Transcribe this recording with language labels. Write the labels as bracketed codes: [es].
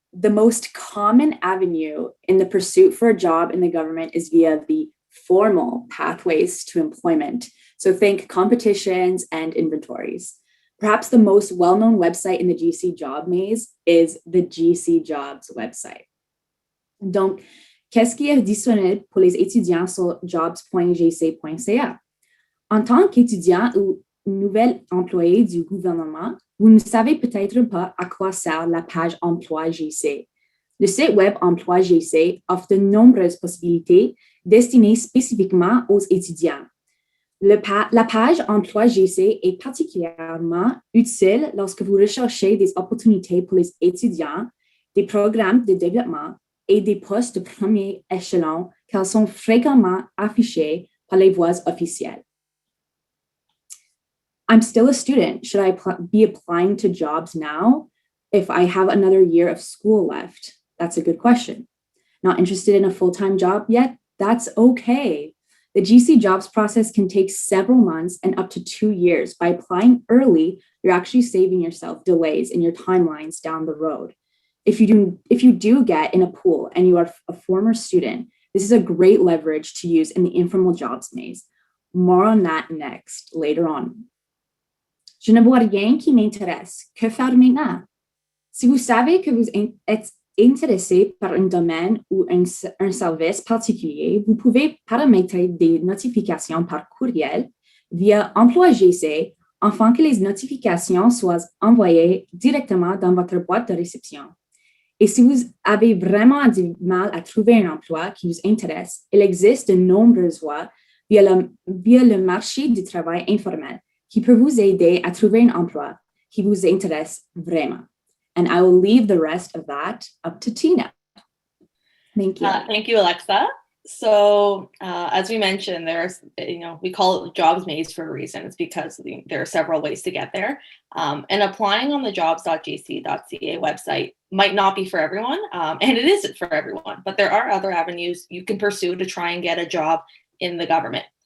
[en] The most common avenue in the pursuit for a job in the government is via the formal pathways to employment. So think competitions and inventories. Perhaps the most well-known website in the GC job maze is the GC Jobs website. [fr] Donc, qu'est-ce qui est disponible pour les étudiants sur jobs.gc.ca? En tant qu'étudiant ou nouvel employé du gouvernement, vous ne savez peut-être pas à quoi sert la page Emploi GC. Le site web Emploi GC offre de nombreuses possibilités destinées spécifiquement aux étudiants. La page Emploi GC est particulièrement utile lorsque vous recherchez des opportunités pour les étudiants, des programmes de développement et des postes de premier échelon, car sont fréquemment affichés par les voies officielles. [en] I'm still a student. Should I be applying to jobs now if I have another year of school left? That's a good question. Not interested in a full-time job yet? That's okay. The GC jobs process can take several months and up to 2 years. By applying early, you're actually saving yourself delays in your timelines down the road. If you do get in a pool and you are a former student, this is a great leverage to use in the informal jobs maze. More on that later on. [fr] Je ne vois rien qui m'intéresse. Que faire maintenant? Si vous savez que vous êtes intéressé par un domaine ou un service particulier, vous pouvez paramétrer des notifications par courriel via Emploi GC afin que les notifications soient envoyées directement dans votre boîte de réception. Et si vous avez vraiment du mal à trouver un emploi qui vous intéresse, il existe de nombreuses voies via le marché du travail informel qui peut vous aider à trouver un emploi qui vous intéresse vraiment. [en] And I will leave the rest of that up to Tina. Thank you. Thank you, Alexa. So as we mentioned, there's, we call it jobs maze for a reason. It's because there are several ways to get there. And applying on the jobs.jc.ca website might not be for everyone, and it isn't for everyone, but there are other avenues you can pursue to try and get a job in the government.